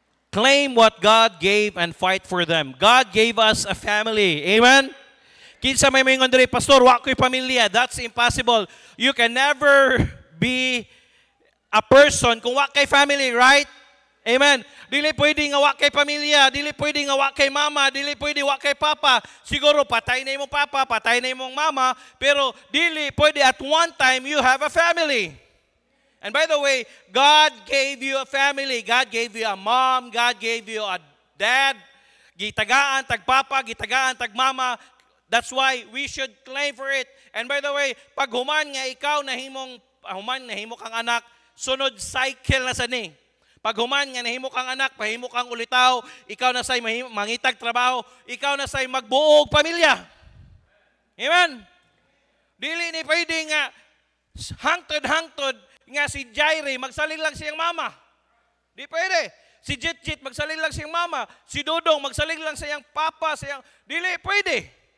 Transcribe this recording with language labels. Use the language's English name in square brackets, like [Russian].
[English] Claim what God gave and fight for them. God gave us a family. [Cebuano] Amen. Kinsa may mingon diri, pastor, wa ko'y pamilya. [English] That's impossible. You can never be a person [Cebuano] kung wa kay [English] family, right? Amen. [Cebuano] Dili pwede nga wa kay pamilya, dili pwede nga wa kay mama, dili pwede wa kay papa. Siguro patay na imong papa, patay na imong mama, pero dili pwede [English] at one time you have a family. And by the way, God gave you a family. God gave you a mom, God gave you a dad. [Cebuano] Gitagaan tag papa, gitagaan tag mama. [English] That's why we should claim for it. And by the way, [Cebuano] pag human nga ikaw nahimo kang anak, sunod cycle na sa ni. Pag human nga nahimo kang anak, pahimo kang ulitaw, ikaw na say mangitag trabaho, ikaw na say magbuog pamilya. Amen. Dili ni pwede nga hangtod nga si Jairi magsalig lang siyang mama. Di pwede. Si Jit magsalig lang siyang mama, si Dodong magsalig lang siyang papa, siyang dili pwede.